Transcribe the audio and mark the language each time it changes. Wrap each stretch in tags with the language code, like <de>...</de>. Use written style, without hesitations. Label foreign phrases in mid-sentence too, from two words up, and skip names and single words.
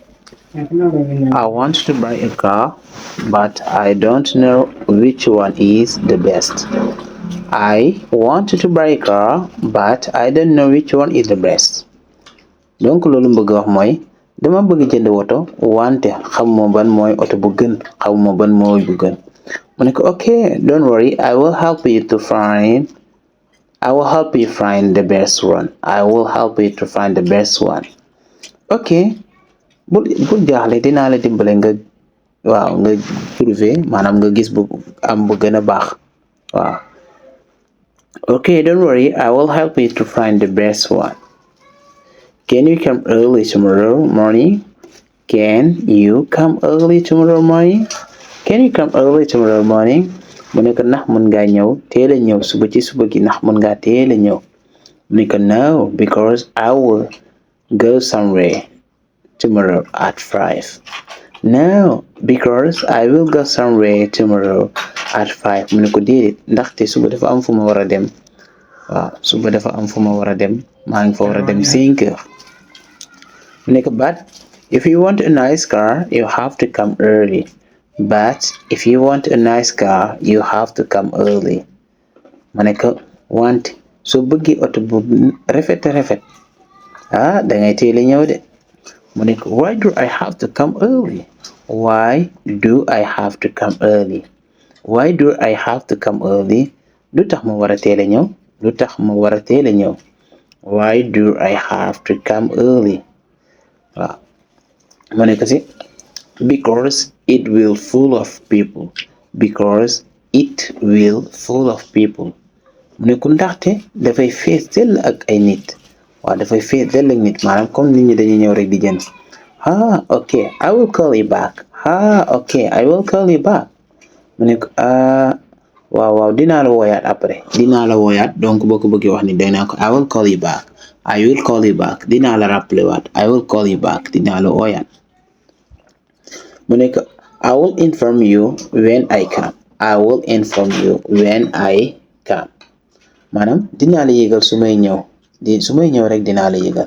<en>I want to buy a car, but I don't know which one is the best. I want to buy a car, but I don't know which one is the best.</en> <wo>Donc loolu mu bëgg wax mooy dama bëgg jënd woto wante xamuma ban mooy oto bu gën xamuma ban mooy bu gën mu ne ko</wo> <en>okay, don't worry, I will help you find the best one. I will help you to find the best one.</en> <wo>Okay, bul jaaxle dinaa la dimbale nga trouver maanaam nga gis bu am bu gën a baax waaw.</wo> <en>Okay, don't worry, I will help you to find the best one. Can you come early tomorrow morning? Can you come early tomorrow morning? Can you come early tomorrow morning?</en> <wo>Mu ne ko ndax mën ngaa ñëw teel a ñëw suba ci suba gi ndax mën ngaa teel a ñëw mu ne ko</wo> <en>no, because I will go somewhere tomorrow at 5. No, because I will go somewhere tomorrow at 5.</en> <wo>Mu ne ko déedéet ndaxte suba dafa am fu ma war a dem waaw suba dafa am fu ma war a dem maa ngi fa war a dem 5 heures. Mu ne ko</wo> <en>but if you want a nice car you have to come early. But if you want a nice car you have to come early.</en> <wo>Ma ne ko wante soo bëggee oto bu rafet dangay teel a ñëw de. Mu ne ko</wo> <en>why do I have to come early? Why do I have to come early? Why do I have to come early?</en> <wo>Lu tax ma war a teel a ñëw? Lu tax ma war a teel a ñëw?</wo> <en>Why do I have to come early?</en> <wo>waaw mu ne ko si</wo> <en>because it will full of people. Because it will full of people.</en> <wo>mu ne ko ndaxte dafay fees dell ak ay nit waaw dafay fees dell ak nit maanaam comme nit ñi dañuy ñëw rek di jënd</wo> <en>okay, I will call you back. Okay, I will call you back.</en> <wo>mu ne ko waaw dinaa la wooyaat après dinaa la wooyaat donc boo ko bëggee wax ni day naa ko</wo> <en>I will call you back. I will call you back</en> <wo>dinaa la rappeler waat</wo> <en>I will call you back</en> <wo>dinaa la wooyaat. mu ne ko</wo> <en>I will inform you when I come. I will inform you when I come.</en> <wo>maanaam dinaa la yëgal su may ñëw rek dinaa la yëgal.</wo>